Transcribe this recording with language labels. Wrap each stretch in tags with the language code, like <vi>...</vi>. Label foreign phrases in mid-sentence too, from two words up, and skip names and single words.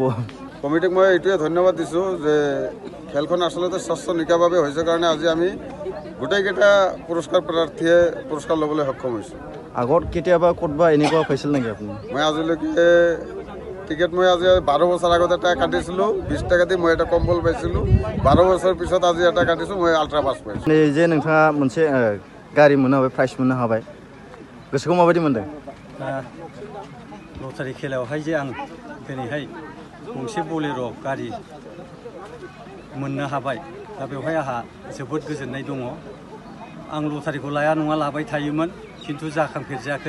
<as>কমিটিক মই এইটোৱে ধন্যবাদ দিছোঁ যে খেলখন আচলতে স্বচ্ছনিকাভাৱে হৈছে কাৰণে আজি আমি গোটেইকেইটা পুৰস্কাৰ প্ৰাৰ্থীয়ে পুৰস্কাৰ ল'বলৈ সক্ষম হৈছোঁ। আগত কেতিয়াবা ক'তবা এনেকুৱা পাইছিল নেকি আপুনি? মই আজিলৈকে টিকেট মই আজি 12 বছৰ আগত এটা কাটিছিলোঁ 20 টাকা দি মই এটা কম্বল পাইছিলোঁ। 12 বছৰ পিছত আজি এটা কাটিছোঁ মই আল্ট্ৰা পাছ পাইছোঁ।</as> <brx>যে नोंथाङा मोनसे गारि मोननो हाबाय, प्राइज मोननो हाबाय, गोसोखौ माबायदि मोनदों? लटारि खेलायावहाय जे आं दिनैहाय गंसे बलेर' गारि मोननो हाबाय, दा बेवहाय आंहा जोबोद गोजोननाय दङ। आं लटारिखौ लाया नङा लाबाय थायोमोन, खिन्थु जाखांफेरजायाखै।</brx>